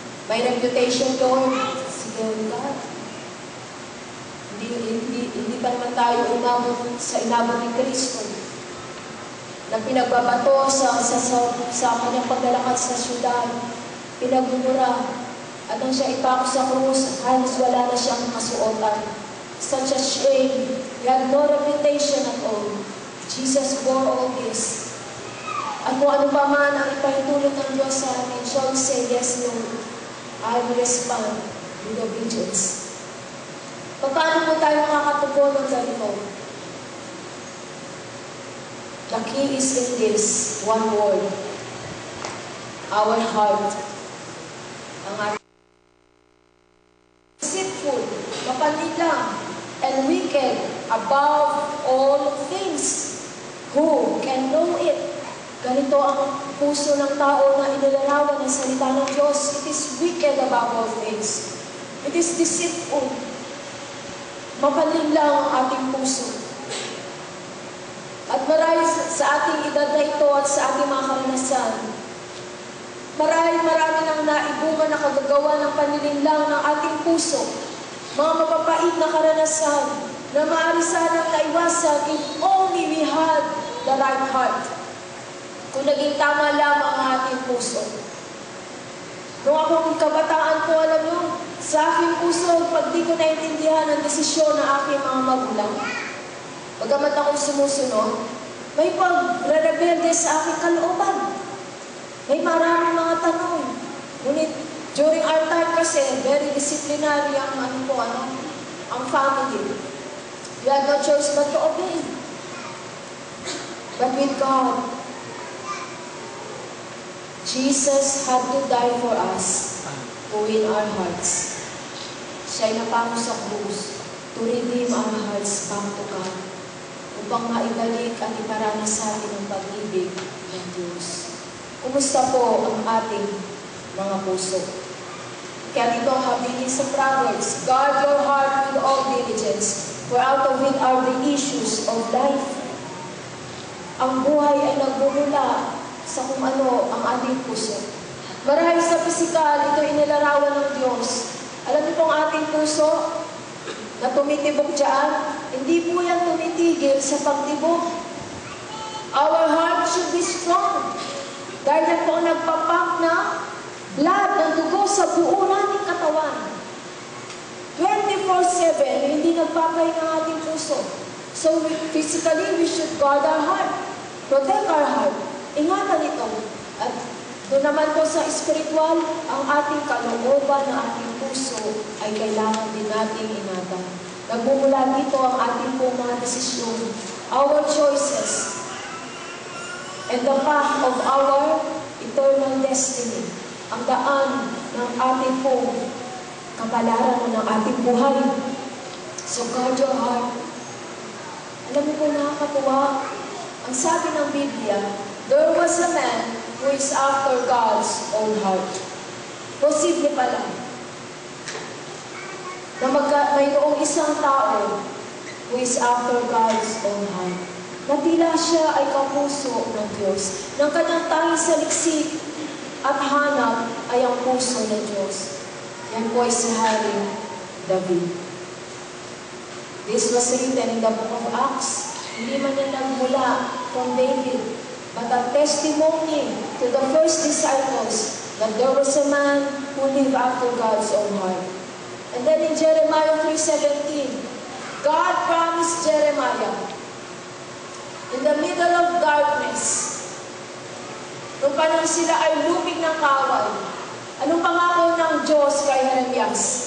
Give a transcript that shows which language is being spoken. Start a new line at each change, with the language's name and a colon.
Filipino: May reputation, Lord, sige, O God. Hindi pa naman tayo umabot sa inabot ni Kristo na pinagbabato sa kanyang paglalakad sa syudad, pinagmumura, at nang siya ipako sa krus, halos wala na siyang kasuotan.
English: Such a shame. He had no reputation at all. Jesus bore all this.
Filipino: At kung ano pa man ang ipahintulot ng Diyos sa amin,
English: shall we say, yes, Lord, I will respond with obedience.
Filipino: Paano po tayo makakatugon ng ganito?
English: The key is in this one word. Our heart.
Filipino: Ang ating
English: deceitful,
Filipino: mapanila,
English: and wicked above all things. Who can know it?
Filipino: Ganito ang puso ng tao na inilarawan ng salita ng Diyos.
English: It is wicked above all things. It is deceitful.
Filipino: Mapanila ang ating puso. At marami sa ating edad na ito at sa ating mga karanasan, marami nang naibunga na kagagawa ng panlilinlang ng ating puso. Mga mapapait na karanasan na maaari sanang naiwasan
English: if only we had the right heart.
Filipino: Kung naging tama lamang ang ating puso. Nung akong kabataan ko, alam nyo, sa aking puso, pag di ko naintindihan ang desisyon ng aking mga magulang, bagamat akong sumusunod, may pag-rebelde sa aking kalooban. May maraming mga tanong. Ngunit,
English: during our time
Filipino: kasi,
English: very disciplinary
Filipino: ang family.
English: We had no choice but to obey. But with God, Jesus had to die for us to win our hearts.
Filipino: Siya'y napako sa krus
English: to redeem our hearts back to God,
Filipino: upang maibalik at iparanas sa atin ang pag-ibig ng Diyos. Kumusta po ang ating mga puso? Kaya dito habilin sa
English: Proverbs, guard your heart with all diligence, for out of it are the issues of life.
Filipino: Ang buhay ay nagbumula sa kung ano ang ating puso. Marahil sa pisikal, ito inilarawan ng Diyos. Alam niyo pong ating puso na tumitibok dyan, hindi po yan tumitigil sa pagtibok.
English: Our heart should be strong.
Filipino: Dahil yan po ang nagpapak na blood ng dugo sa buo nating katawan. 24/7, hindi nagpapay ng ating puso.
English: So physically, we should guard our heart. Protect our heart.
Filipino: Ingatan ito. At doon naman po sa spiritual, ang ating kalooban ng ating puso ay kailangan din nating ingatan. Nagmumula dito ang ating pong mga desisyon,
English: our choices, and the path of our eternal destiny,
Filipino: ang daan ng ating pong kapalaran ng ating buhay.
English: So guard your heart.
Filipino: Alam mo po, nakakatuwa, ang sabi ng Biblia,
English: there was a man who is after God's own heart.
Filipino: Posible pala na mayroong isang tao
English: who is after God's own heart.
Filipino: Na tila siya ay kapuso ng Diyos. Nang kanyang tanging saliksik at hanap ay ang puso ng Diyos. Yan po ay si Hari David.
English: This was written in the book of Acts.
Filipino: Hindi man yan nagmula
English: from David, but a testimony to the first disciples that there was a man who lived after God's own heart. And then in Jeremiah 3:17, God promised Jeremiah, in the middle of darkness,
Filipino: nung panahon sila ay lumig ng kawal, anong pangako ng Diyos kay Jeremias?